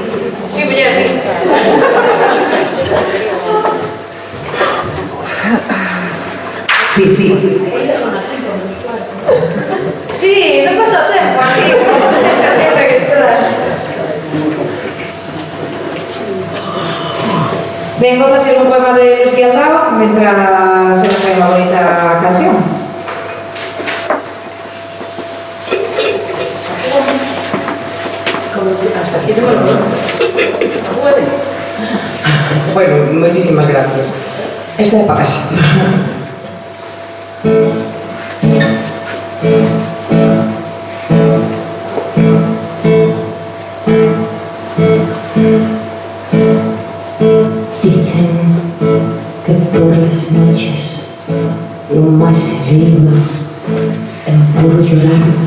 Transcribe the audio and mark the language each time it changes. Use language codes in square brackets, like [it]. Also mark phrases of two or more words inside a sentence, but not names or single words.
[gl] Sí, muller, sí. Sí. Sí, non pasa o tempo aquí, se sempre que está. Ben, vou facer un poema de Lucía Aldao mentras se nos fai unha bonita canción. [es] Hasta aquí te vuelvo, ¿no? Bueno, muchísimas gracias. Esta es para casa. Dicen que por las noches lo más se iba en puro llorar.